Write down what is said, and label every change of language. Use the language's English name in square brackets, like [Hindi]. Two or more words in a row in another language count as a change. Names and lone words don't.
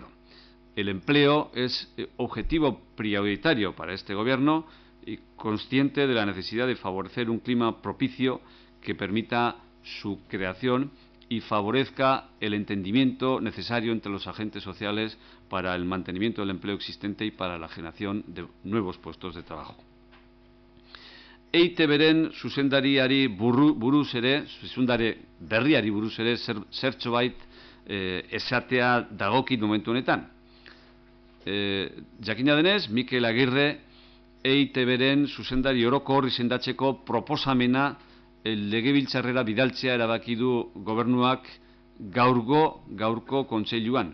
[Spanish] El empleo es objetivo prioritario para este Gobierno y consciente de la necesidad de favorecer un clima propicio que permita su creación y favorezca el entendimiento necesario entre los agentes sociales para el mantenimiento del empleo existente y para la generación de nuevos puestos de trabajo. [Basque] EITBren zuzendariari buruz ere, zuzendari berriari buruz ere zertxobait esatea dagokit momentu honetan. Jakina denez, Mikel Agirre EITBren zuzendari orokor izendatzeko proposamena legebiltzarrera bidaltzea erabaki du gobernuak gaurko kontseiluan.